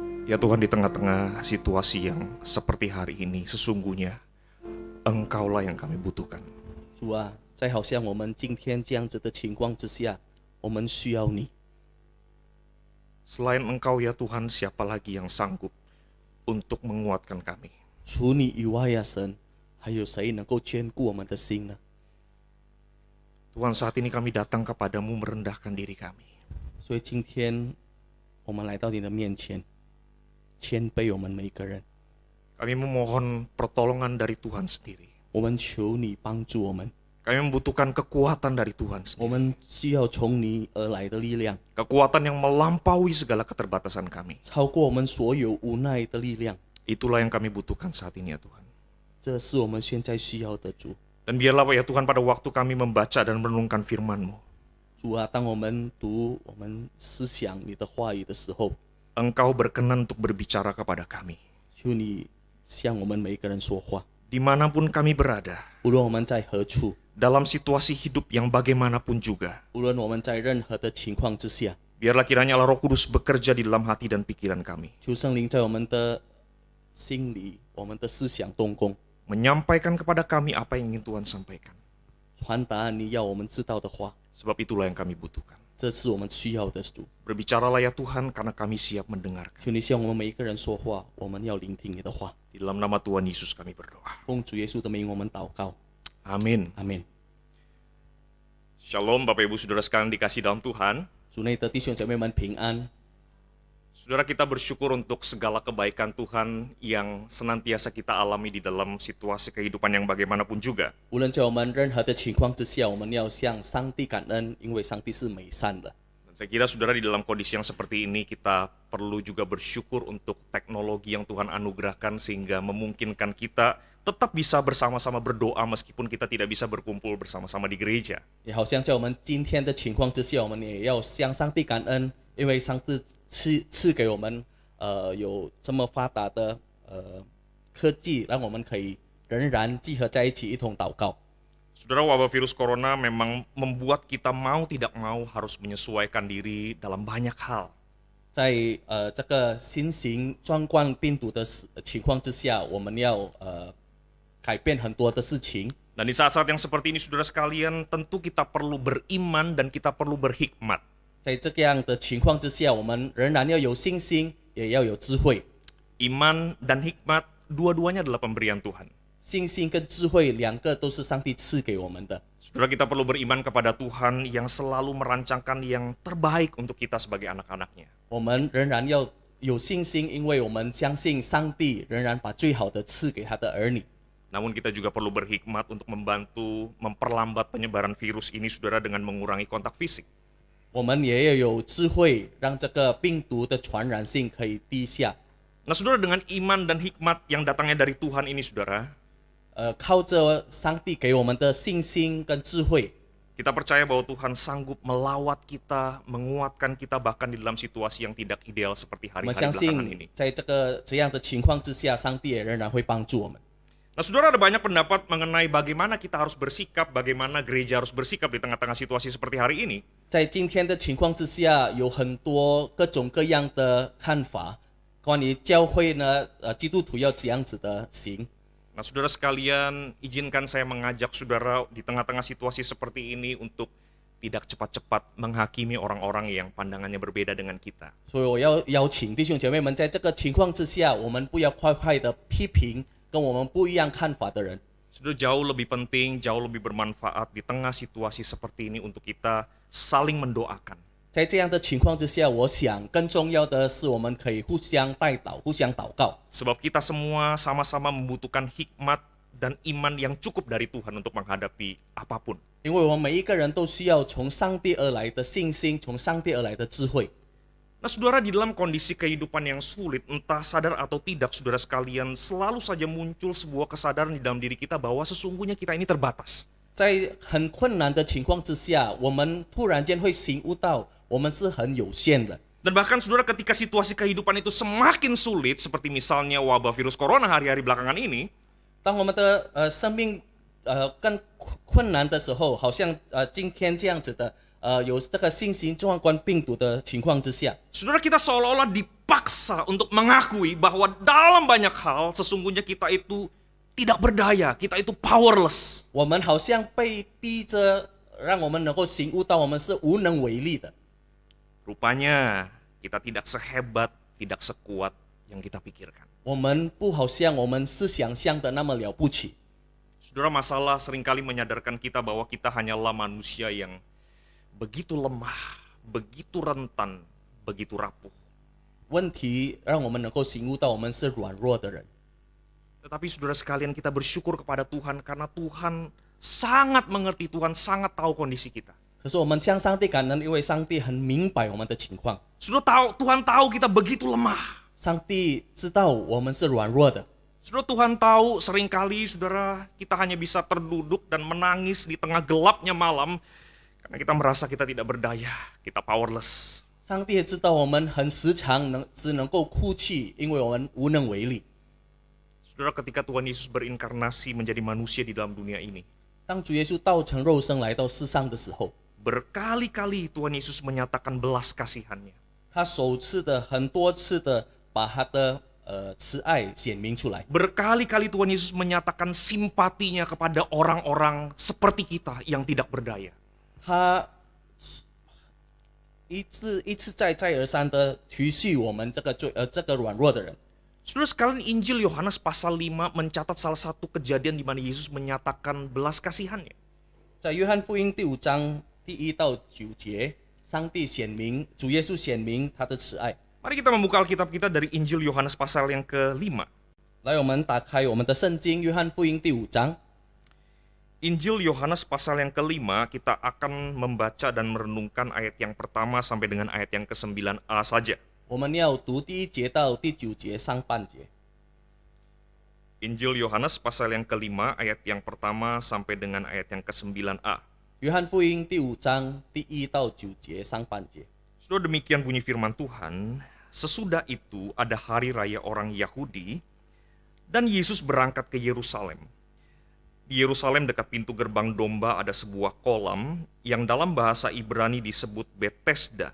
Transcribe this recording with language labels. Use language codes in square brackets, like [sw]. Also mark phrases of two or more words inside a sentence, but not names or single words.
[id] Ya Tuhan, di tengah-tengah situasi yang seperti hari ini, sesungguhnya Engkaulah yang kami butuhkan. [zh] 主啊，在好像我们今天这样子的情况之下，我们需要你。 [id] Selain Engkau ya Tuhan, siapa lagi yang sanggup untuk menguatkan kami? [zh] 除你以外呀，神，还有谁能够眷顾我们的心呢？ [id] Tuhan, saat ini kami datang kepadamu merendahkan diri kami. [zh] 所以今天我们来到你的面前，谦卑我们每一个人， [id] Kami memohon pertolongan dari Tuhan sendiri. [zh] 我们求你帮助我们， [id] Kami membutuhkan kekuatan dari Tuhan [zh] 我 [id] sendiri. [zh] 们需要从你而来的力量， [id] Kekuatan yang melampaui segala keterbatasan kami. [zh] 超过我们所有无奈的力量。 [id] Itulah yang kami butuhkan saat ini ya Tuhan. [zh] 这是我们现在需要的主。 [id] Dan biarlah ya Tuhan, pada waktu kami membaca dan merenungkan firman-Mu, [zh] 主啊，当我们读我们思想你的话语的时候， [id] Engkau berkenan untuk berbicara kepada kami. [zh] 求你向我们每一个人说话， [id] Dimanapun kami berada, [zh] 无论我们在何处， [id] dalam situasi hidup yang bagaimanapun juga, [zh] 无论我们在任何的情况之下， [id] biarlah kiranya Allah Roh Kudus bekerja di dalam hati dan pikiran kami, [zh] 求圣灵在我们的心里、我们的思想动工， [id] menyampaikan kepada kami apa yang ingin Tuhan sampaikan. [zh] 传达你要我们知道的话。 [id] Sebab itulah yang kami butuhkan. [zh] 这是我们需要的主。 [id] Berbicaralah ya Tuhan, karena kami siap mendengarkan. [zh] 求你向我们每一个人说话，我们要聆听你的话。 [id] Di dalam nama Tuhan Yesus kami berdoa. [zh] 奉主耶稣的名，我们祷告。 [id] Amin. [zh] 阿门。 [id] Shalom Bapak Ibu Saudara sekalian dikasih dalam Tuhan. [zh] 主内的弟兄姐妹们平安。 [id] Saudara, kita bersyukur untuk segala kebaikan Tuhan yang senantiasa kita alami di dalam situasi kehidupan yang bagaimanapun juga. [zh] 无论在我们任何的情况之下，我们要向上帝感恩，因为上帝是美善的。 [id] Dan saya kira saudara, di dalam kondisi yang seperti ini kita perlu juga bersyukur untuk teknologi yang Tuhan anugerahkan sehingga memungkinkan kita tetap bisa bersama-sama berdoa meskipun kita tidak bisa berkumpul bersama-sama di gereja. [zh] 也好像在我们今天的情况之下，我们也要向上帝感恩，因为上帝赐给我们有这么发达的科技，让我们可以仍然集合在一起一同祷告。 [id] Saudara, wabah virus corona memang membuat kita mau tidak mau harus menyesuaikan diri dalam banyak hal. [zh] 在这个新型冠状病毒的情况之下，我们要改变很多的事情。 [id] Dan di saat-saat yang seperti ini, saudara sekalian, tentu kita perlu beriman dan kita perlu berhikmat. [zh] 在这样的情况之下，我们仍然要有信心，也要有智慧。 [id] Iman dan hikmat, dua-duanya adalah pemberian Tuhan. [zh] 信心跟智慧两个都是上帝赐给我们的。 [id] Saudara, kita perlu beriman kepada Tuhan yang selalu merancangkan yang terbaik untuk kita sebagai anak-anaknya. [zh] 我们仍然要有信心，因为我们相信上帝仍然把最好的赐给他的儿女。 [id] Namun kita juga perlu berhikmat untuk membantu memperlambat penyebaran virus ini, saudara, dengan mengurangi kontak fisik. [zh] 我们也要有智慧，让这个病毒的传染性可以低下。 [id] Nah, saudara, dengan iman dan hikmat yang datangnya dari Tuhan ini, saudara, [zh] 靠着上帝给我们的信心跟智慧， [id] kita percaya bahwa Tuhan sanggup melawat kita, menguatkan kita bahkan di dalam situasi yang tidak ideal seperti [zh] 我们 [id] hari-hari [zh] 相 [id] belakangan [zh] 信 [id] ini. [zh] 在这样的情况之下，上帝也仍然会帮助我们。 [id] Nah, saudara, ada banyak pendapat mengenai bagaimana kita harus bersikap, bagaimana gereja harus bersikap di tengah-tengah situasi seperti hari ini. [zh] 在今天的情况之下，有很多各种各样的看法，关于教会呢，基督徒要怎样子的行。 [id] Nah, saudara sekalian, izinkan saya mengajak saudara di tengah-tengah situasi seperti ini untuk tidak cepat-cepat menghakimi orang-orang yang pandangannya berbeda dengan kita. [zh] 所以我要邀请弟兄姐妹们，在这个情况之下，我们不要快快的批评跟我们不一样看法的人。 [id] Sudah jauh lebih penting, jauh lebih bermanfaat di tengah situasi seperti ini untuk kita saling mendoakan. [zh] 在这样的情况之下，我想更重要的是，我们可以互相代祷、互相祷告。 [id] Sebab kita semua sama-sama membutuhkan hikmat dan iman yang cukup dari Tuhan untuk menghadapi apapun. [zh] 因为我们每一个人都需要从上帝而来的信心，从上帝而来的智慧。 [id] Nah, saudara, di dalam kondisi kehidupan yang sulit, entah sadar atau tidak, saudara sekalian, selalu saja muncul sebuah kesadaran di dalam diri kita bahwa sesungguhnya kita ini terbatas. [zh] 在很困难的情况之下，我们突然间会醒悟到，我们是很有限的。 [id] Dan bahkan saudara, ketika situasi kehidupan itu semakin sulit, seperti misalnya wabah virus corona hari-hari belakangan ini, [zh] 当我们的生命更困难的时候，好像今天这样子的有这个新型冠状病毒的情况之下， [id] saudara, kita seolah-olah dipaksa untuk mengakui bahwa dalam banyak hal sesungguhnya kita itu tidak berdaya, kita itu powerless. [zh] 我们好像被逼着，让我们能够醒悟到我们是无能为力的。 [id] Rupanya kita tidak sehebat, tidak sekuat yang kita pikirkan. [zh] 我们不好像我们是想象的那么了不起。 [id] Saudara, masalah seringkali menyadarkan kita bahwa kita hanyalah manusia yang begitu lemah, begitu rentan, begitu rapuh. [zh] 问题让我们能够醒悟到我们是软弱的人。 [id] Tetapi saudara sekalian, kita bersyukur kepada Tuhan karena Tuhan sangat mengerti, Tuhan sangat tahu kondisi kita. [zh] 可是我们向上帝感恩，因为上帝很明白我们的情况， [id] Tuhan tahu kita begitu lemah. [zh] 上帝知道我们是软弱的。 [id] Saudara, Tuhan tahu seringkali saudara kita hanya bisa terduduk dan menangis di tengah gelapnya malam karena kita merasa kita tidak berdaya, kita powerless. [zh] 上帝也知道我们很时常只能够哭泣，因为我们无能为力。 [id] Saudara, ketika Tuhan Yesus berinkarnasi menjadi manusia di dalam dunia ini, [zh] 当主耶稣道成肉身来到世上的时候， [id] berkali-kali Tuhan Yesus menyatakan belas kasihannya. [zh] 他首次的很多次的把他的慈爱显明出来。 [id] Berkali-kali Tuhan Yesus menyatakan simpatinya kepada orang-orang seperti kita yang tidak berdaya. [zh] 他一次再而三的提醒我们这个软弱的人。 [id] Saudara sekalian, Injil Yohanes pasal 5 mencatat salah satu kejadian di mana Yesus menyatakan belas kasihannya. [zh] 在约翰福音第5章第1到9节，上帝显明，主耶稣显明他的慈爱。 [id] Mari kita membuka Alkitab kita dari Injil Yohanes pasal yang ke-5. [zh] 来，我们打开我们的圣经，约翰福音第5章。 [id] Injil Yohanes pasal yang ke-5, kita akan membaca dan merenungkan ayat yang pertama sampai dengan ayat yang ke-9a saja. [zh] 我们要读第1节到第9节上半节。 [id] Injil Yohanes pasal yang ke-5, ayat yang pertama sampai dengan ayat yang ke-9a. [zh] 约翰福音第5章第1到9节上半节。 [id] Saudara, demikian bunyi firman Tuhan. Sesudah itu ada hari raya orang Yahudi, dan Yesus berangkat ke Yerusalem. Di Yerusalem dekat pintu gerbang domba ada sebuah kolam yang dalam bahasa Ibrani disebut Betesda.